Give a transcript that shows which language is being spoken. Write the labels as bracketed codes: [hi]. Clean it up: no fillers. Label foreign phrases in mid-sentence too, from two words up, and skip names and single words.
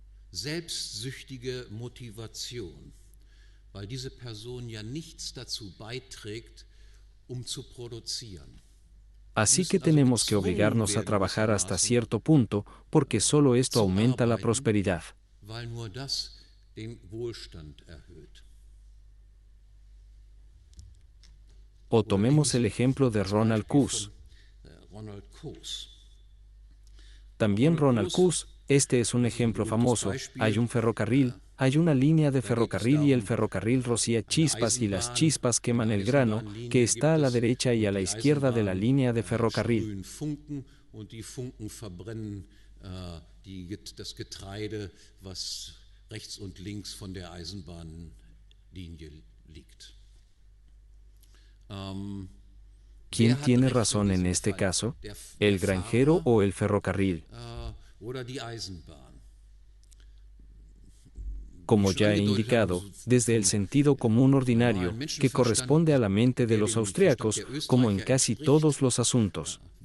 [de] selbstsüchtige Motivation, weil diese Person ja nichts dazu beiträgt, zu produzieren. [es] Así que tenemos que obligarnos a trabajar hasta cierto punto, porque solo esto aumenta la prosperidad. [de] Weil nur das den Wohlstand erhöht. [es] O tomemos el ejemplo de Ronald Coase. También Ronald Coase, este es un ejemplo famoso. Hay un ferrocarril, hay una línea de ferrocarril y el ferrocarril rocía chispas y las chispas queman el grano, que está a la derecha y a la izquierda de la línea de ferrocarril. [de] Das Getreide, was rechts und links von der Eisenbahnlinie liegt. [es] ¿Quién tiene razón en este caso? ¿El granjero o el ferrocarril? Como ya he indicado, desde el sentido común ordinario, que corresponde a la mente de los austríacos, como en casi todos los asuntos.